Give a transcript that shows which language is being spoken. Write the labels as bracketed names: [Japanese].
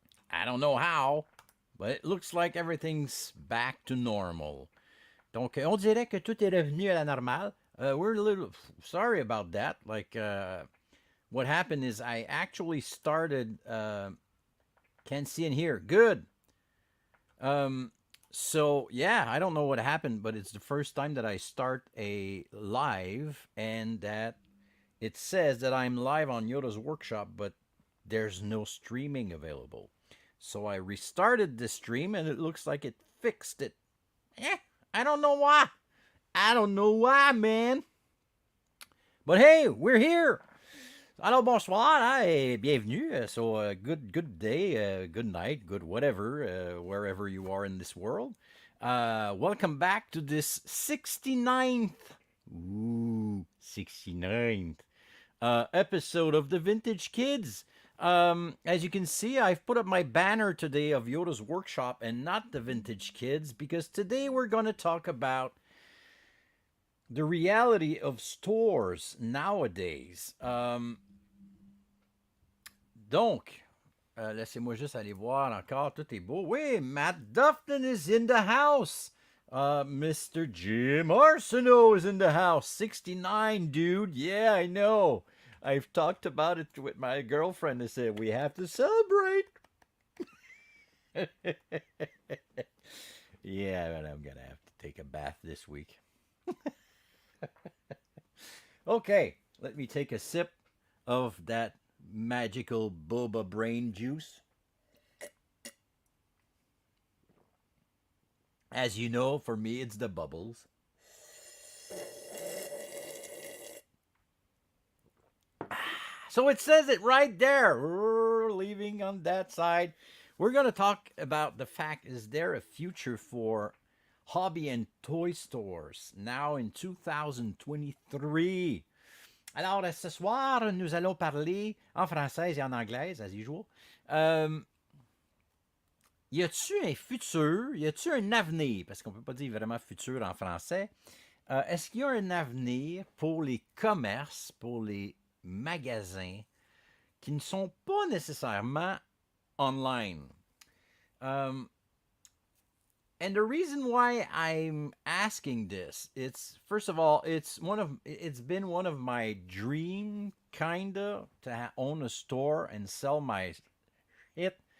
[English] I don't know how, but it looks like everything's back to normal. [French] Donc, on dirait que tout est revenu à la normale. [English] We're a little sorry about that. What happened is I actually started. Can see and hear. Good. Um, so yeah, I don't know what happened, but it's the first time that I start a live and that it says that I'm live on Yoda's workshop, but there's no streaming available. So I restarted the stream and it looks like it fixed it. Eh, I don't know why. I don't know why, man. But hey, we're here. [French] Alors bonsoir hein, et bienvenue. [English] Good day, good night, good whatever, wherever you are in this world. Welcome back to this 69th, 69th episode of the Vintage Kids. As you can see, I've put up my banner today of Yoda's Workshop and not the Vintage Kids because today we're going to talk about the reality of stores nowadays. [French] Donc, laissez-moi juste aller voir encore. Tout est beau. [English] Oui, Matt Duffton is in the house. Mr. Jim Arsenault is in the house. 69, dude. Yeah, I know. I've talked about it with my girlfriend. I said, we have to celebrate. Yeah, but I'm going to have to take a bath this week. Okay, let me take a sip of that magical boba brain juice. As you know, for me, it's the bubbles. So it says it right there. Leaving on that side. We're going to talk about the fact, is there a future for hobby and toy stores now in 2023? [French] Alors, ce soir, nous allons parler en français et en anglais, [English] as usual. [French] Y a-tu un futur, y a-tu un avenir, parce qu'on peut pas dire vraiment futur en français, est-ce qu'il y a un avenir pour les commerces, pour les magasins qui ne sont pas nécessairement online? [English] Um, and the reason why I'm asking this, it's first of all, it's been one of my dream kinda to own a store and sell my shit.